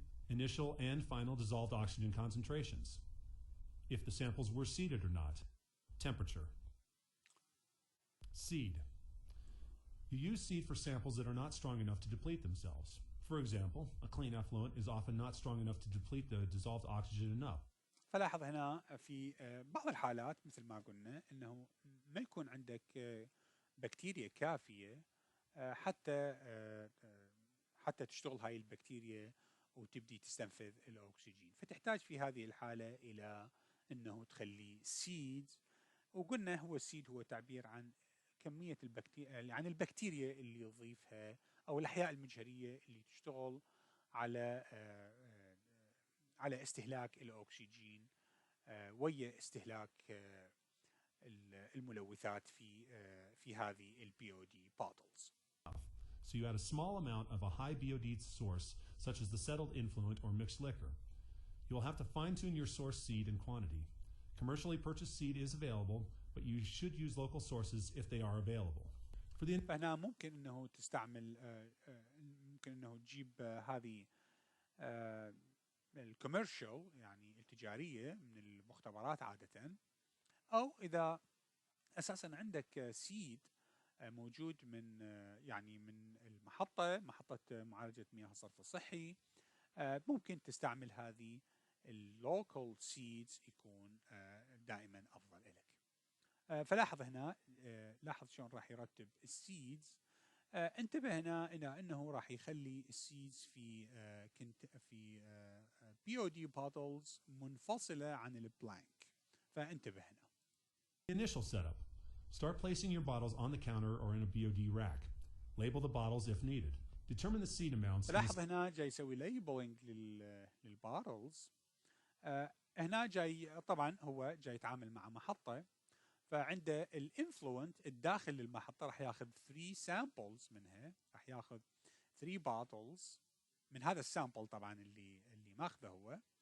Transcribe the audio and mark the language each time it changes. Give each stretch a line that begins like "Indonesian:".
English: Initial and final dissolved oxygen concentrations. If the samples were seeded or not. Temperature. Seed. You use seed for samples that are not strong enough to deplete themselves. For example, a clean effluent is often not strong enough to deplete the dissolved oxygen enough.
Arabic: فلاحظ هنا في بعض الحالات مثل ما قلنا انه ما يكون عندك بكتيريا كافية حتى تشتغل هاي البكتيريا وتبدي تستنفذ الأكسجين، فتحتاج في هذه الحالة إلى أنه تخلي سيد. وقلنا هو السيد هو تعبير عن كمية البكتيريا، عن البكتيريا اللي يضيفها أو الأحياء المجهرية اللي تشتغل على استهلاك الأكسجين ويا استهلاك الملوثات في هذه BOD bottles.
English: So you add a small amount of a high BOD source, such as the settled influent or mixed liquor. You will have to fine-tune your source seed and quantity. Commercially purchased seed is available, but you should use local sources if they are available.
Arabic: فهنا ممكن انه تستعمل، ممكن انه تجيب هذه الكوميرشال يعني التجارية من المختبرات عادة، او اذا اساسا عندك سيد موجود من من محطة معالجة مياه الصرف الصحي، ممكن تستعمل هذه اللوكال سيدز، يكون دائما افضل لك. فلاحظ هنا، لاحظ شلون راح يرتب السيدز. انتبه هنا الى انه راح يخلي السيدز في BOD bottles منفصلة عن البلانك، فانتبه هنا.
English: Initial setup. Start placing your bottles on the counter or in a BOD rack. Label the bottles if needed. Determine the seed amounts.
Arabic: لاحظ هنا جاي يسوي ليبلينج للبارلز. هنا جاي طبعا هو جاي يتعامل مع محطة، فعنده الانفلوينت الداخل للمحطة راح ياخذ 3 سامبلز منها، راح ياخذ 3 باتلز من هذا السامبل طبعا اللي ماخذه هو.